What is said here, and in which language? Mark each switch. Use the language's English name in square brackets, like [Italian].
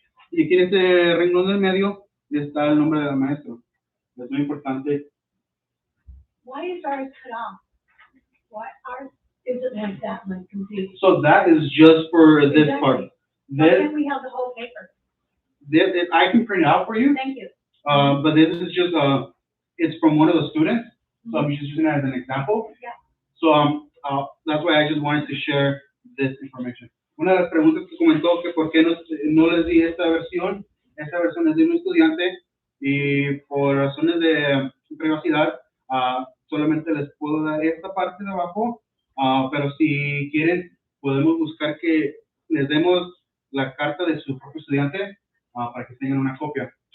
[Spanish] Y aquí en este renglón del medio está el nombre del maestro. Es muy importante. [English] Why is ours cut off? Why ours isn't like that, I'm confused. So that is just for this part. Why can't we have the whole paper? I can print it out for you. Thank you. But this is just it's from one of the students, so I'm just using it as an example. Yeah. So that's why I just wanted to share this information. [Spanish] Una de las preguntas que comentó que por qué no les di esta versión es de un estudiante y por razones de privacidad solamente les puedo dar esta parte de abajo, pero si quieren podemos buscar que les demos la carta de su propio estudiante para que tengan una copia.